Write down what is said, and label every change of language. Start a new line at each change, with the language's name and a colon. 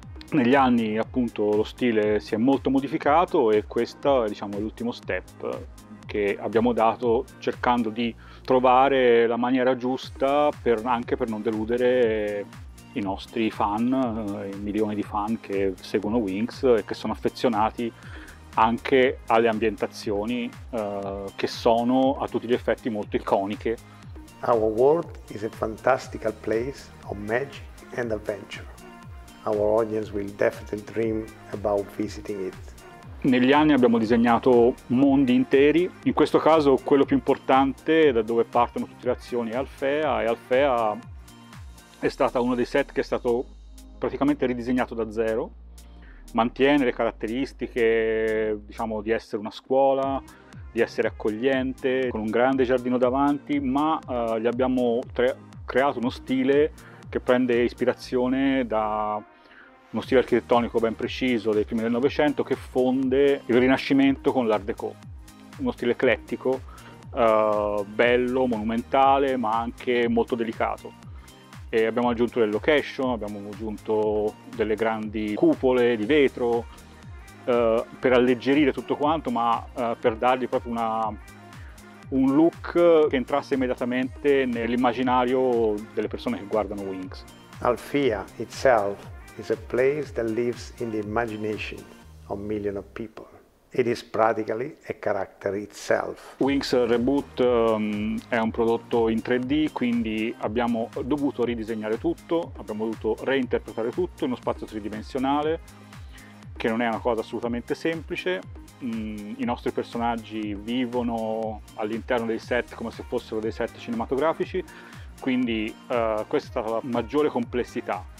Italian: Negli anni appunto lo stile si è molto modificato e questo, diciamo, è l'ultimo step che abbiamo dato cercando di trovare la maniera giusta anche per non deludere i nostri fan, i milioni di fan che seguono Winx e che sono affezionati anche alle ambientazioni che sono a tutti gli effetti molto iconiche.
English: Our world is a fantastical place of magic and adventure. Our audience will definitely dream about visiting it.
Italian: Negli anni abbiamo disegnato mondi interi, in questo caso quello più importante da dove partono tutte le azioni è ALFEA, e ALFEA è stata uno dei set che è stato praticamente ridisegnato da zero, mantiene le caratteristiche, diciamo, di essere una scuola, di essere accogliente, con un grande giardino davanti, ma gli abbiamo creato uno stile che prende ispirazione da uno stile architettonico ben preciso dei primi del Novecento che fonde il Rinascimento con l'Art Déco, uno stile eclettico, bello, monumentale, ma anche molto delicato. E abbiamo aggiunto le location, abbiamo aggiunto delle grandi cupole di vetro per alleggerire tutto quanto, ma per dargli proprio un look che entrasse immediatamente nell'immaginario delle persone che guardano Winx.
English: ALFEA itself is a place that lives in the imagination of millions of people. It is practically a character itself.
Italian: Winx Reboot è un prodotto in 3D, quindi abbiamo dovuto ridisegnare tutto, abbiamo dovuto reinterpretare tutto in uno spazio tridimensionale, che non è una cosa assolutamente semplice. I nostri personaggi vivono all'interno dei set come se fossero dei set cinematografici, quindi questa è stata la maggiore complessità.